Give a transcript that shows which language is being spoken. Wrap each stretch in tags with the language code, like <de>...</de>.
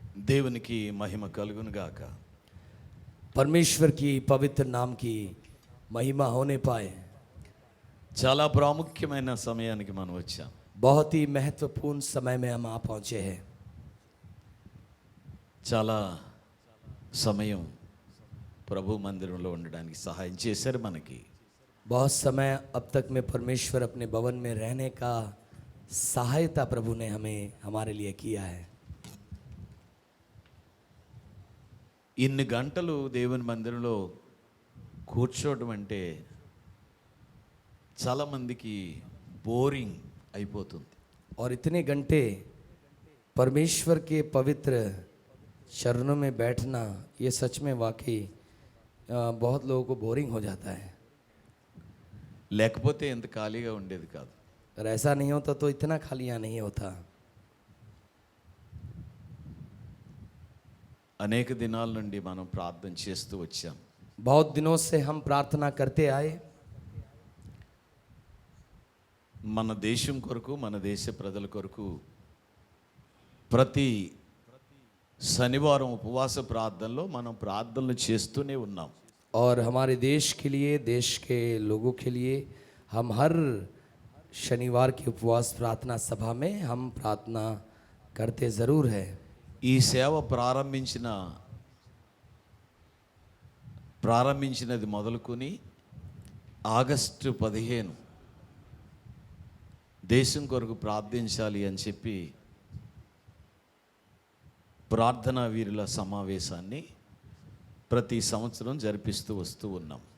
<te>దేవునికి మహిమ కలుగును గాక।</te> <hi>परमेश्वर की पवित्र नाम की महिमा होने पाए।</hi> <te>చాలా ప్రాముఖ్యమైన సమయానికి మనం వచ్చాం।</te> <hi>बहुत ही महत्वपूर्ण समय में हम आ पहुंचे हैं।</hi> <te>చాలా సమయం ప్రభు మందిరంలో ఉండడానికి సహాయం చేశారు మనకి।</te> <hi>बहुत समय अब तक में परमेश्वर अपने भवन में रहने का सहायता प्रभु ने हमें हमारे लिए किया है।</hi> <te>ఇన్ని గంటలు దేవుని మందిరంలో కూర్చోవడం అంటే చాలా మందికి బోరింగ్ అయిపోతుంది।</te> <hi>और इतने घंटे परमेश्वर के पवित्र चरणों में बैठना, ये सच में वाकई बहुत लोगों को बोरिंग हो जाता है।</hi> <te>లేకపోతే ఎంత ఖాళీగా ఉండేది కాదు।</te> <hi>अगर ऐसा नहीं होता तो इतना खालियाँ नहीं होता।</hi> <te>అనేక దినాల నుండి మనం ప్రార్థన చేస్తూ వచ్చాం।</te> <hi>बहुत दिनों से हम प्रार्थना करते आए।</hi> <te>మన దేశం కొరకు, మన దేశ ప్రజల కొరకు ప్రతి శనివారం ఉపవాస ప్రార్థనలో మనం ప్రార్థనలు చేస్తూనే ఉన్నాం।</te> <hi>और हमारे देश के लिए, देश के लोगों के लिए हम हर शनिवार की उपवास प्रार्थना सभा में हम प्रार्थना करते ज़रूर है।</hi> <te>ఈ సేవ ప్రారంభించినది మొదలుకొని ఆగస్టు 15 దేశం కొరకు ప్రార్థించాలి అని చెప్పి ప్రార్థనా వీరుల సమావేశాన్ని ప్రతి సంవత్సరం జరిపిస్తూ వస్తూ ఉన్నాం।</te>